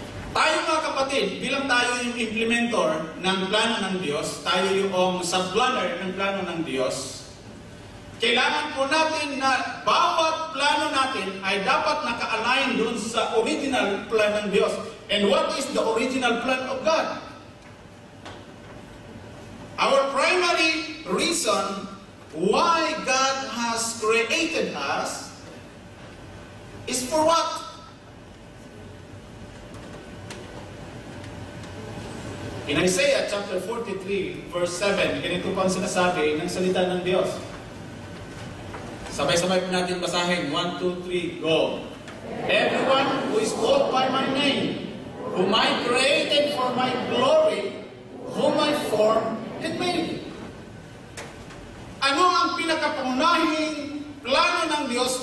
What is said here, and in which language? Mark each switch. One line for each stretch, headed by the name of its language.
Filipino: Tayo mga kapatid, bilang tayo yung implementor ng plano ng Diyos, tayo yung sub-planner ng plano ng Diyos, kailangan po natin na bawat plano natin ay dapat naka-align dun sa original plan ng Diyos.
English: And what is the original plan of God? Our primary reason why God has created us is for what? In Isaiah chapter 43, verse 7,
Filipino: ganito po ang sinasabi ng salita ng Diyos. Sabay-sabay po natin basahin. 1, 2, 3, go.
English: Everyone who is called by my name, whom I created for my glory, whom I formed and made.
Filipino: Ano ang pinakapangunahing plano ng Diyos?